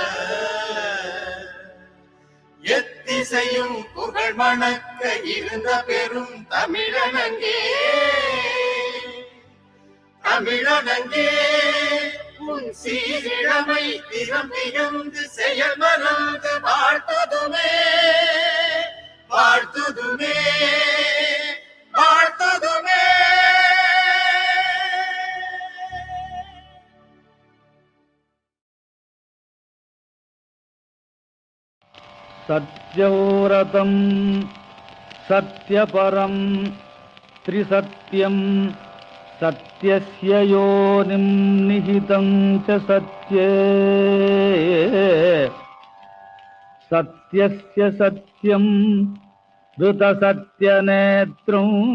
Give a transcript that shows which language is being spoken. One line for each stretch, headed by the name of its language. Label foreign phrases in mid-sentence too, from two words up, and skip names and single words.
Tamil: எத்திசையும் புகழ் மணக்க இருந்த பெரும் தமிழனங்கே தமிழனங்கே உன் சீரிழமை திறம் திகழ்ந்து செயல் மறந்து வாழ்த்துதுமே வாழ்த்துதுமே வாழ்த்துதுமே.
Sanskrit: सत्यव्रतं सत्यपरं त्रिसत्यं सत्यस्य योनिं निहितं च सत्ये सत्यस्य सत्यं धृतसत्यनेत्रं